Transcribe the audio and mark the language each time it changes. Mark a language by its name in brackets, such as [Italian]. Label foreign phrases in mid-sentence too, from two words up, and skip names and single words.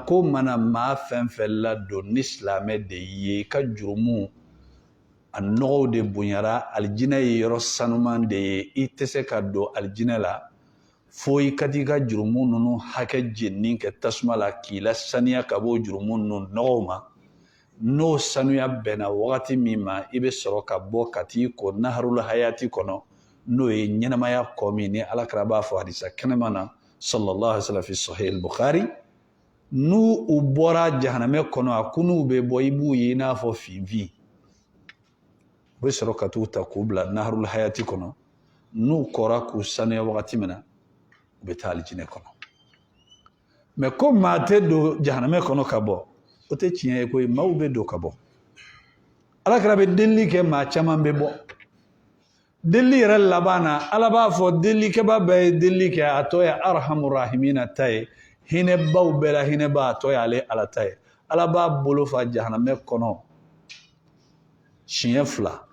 [Bambara] ko mana maa fɛn fɛn ladon ni silamɛ de ye ka jurumu a nɔgɔw de bonyara alijinɛ ye yɔrɔ sanuman de ye i tɛ se ka don alijinɛ la fo i ka t'i ka jurumu ninnu hakɛ jenini kɛ tasuma la k'i la saniya ka bɔ jurumu ninnu nɔgɔw ma n'o sanuya bɛnna wagati min ma i bɛ sɔrɔ ka bɔ ka t'i ko [Arabic] نهر الحياة [Bambara] kɔnɔ n'o ye ɲɛnamaya kɔ min ni alakira b'a fɔ hadisa kɛnɛma na [Arabic] صلى الله عليه وسلم في صحيح البخاري [Bambara] n'u u bɔra jahanamɛ kɔnɔ a kunuw bɛ bɔ i b'u ye i n'a fɔ finfin u bɛ sɔrɔ ka t'u ta k'u bila [Arabic] نهر الحياة [Bambara] kɔnɔ n'u kɔra k'u sanuya wagati min na u bɛ taa alijinɛ kɔnɔ mɛ ko maa tɛ don jahanamɛ kɔnɔ ka bɔ o tɛ tiɲɛ ye koyi maaw bɛ don ka bɔ alakira bɛ delili kɛ maa caman bɛ bɔ delili yɛrɛ laban na ala b'a fɔ delilikɛba bɛɛ ye delili kɛ a tɔ ye [Arabic] أرحم الراحمين [Bambara] ta ye hinɛbaw bɛɛ la hinɛba a tɔ ye ale ala ta ye ala b'a bolo fa jahanamɛ kɔnɔ siɲɛ 2